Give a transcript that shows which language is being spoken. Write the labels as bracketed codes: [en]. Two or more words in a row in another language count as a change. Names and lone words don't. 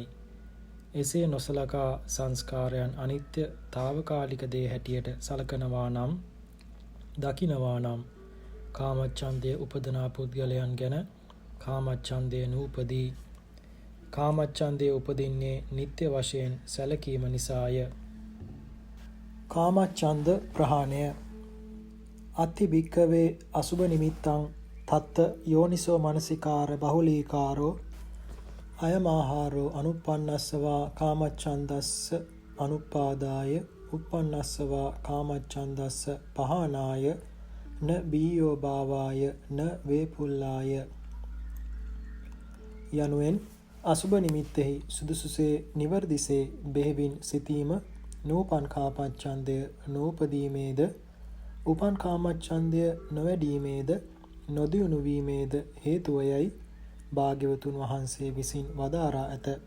[si] එසේ නොසලකා සංස්කාරයන් අනිත්‍ය තාවකාලික දේ හැටියට සලකනවා නම් දකිනවා නම් කාමච්ඡන්දය උපදනා පුද්ගලයන් ගැන කාමච්ඡන්දය නූපදී. කාමච්ඡන්දය උපදින්නේ නිත්‍ය වශයෙන් සැලකීම නිසාය. කාමච්ඡන්ද ප්‍රහාණය. [pi] අත්ථි භික්ඛවේ අසුභ නිමිත්තං තත්ත යෝනිසෝ මනසිකාර බහුලීකාරෝ අයමාහාරෝ අනුප්පන්නස්සවා කාමච්ඡන්දස්ස අනුපාදාය උප්පන්නස්සවා කාමච්ඡන්දස්ස පහානාය න බීයෝ භාවාය න වේපුල්ලාය [si] යනුවෙන් අසුභ නිමිත්තෙහි සුදුසුසේ නිවර්දිසේ බෙහෙවින් සිතීම නූපන් කාමච්ඡන්දය නූපදීමේද උපන් කාමච්ඡන්දය නොවැඩීමේද නොදියුණු වීමේද හේතුවයයි භාග්‍යවතුන් වහන්සේ විසින් වදාරා ඇත.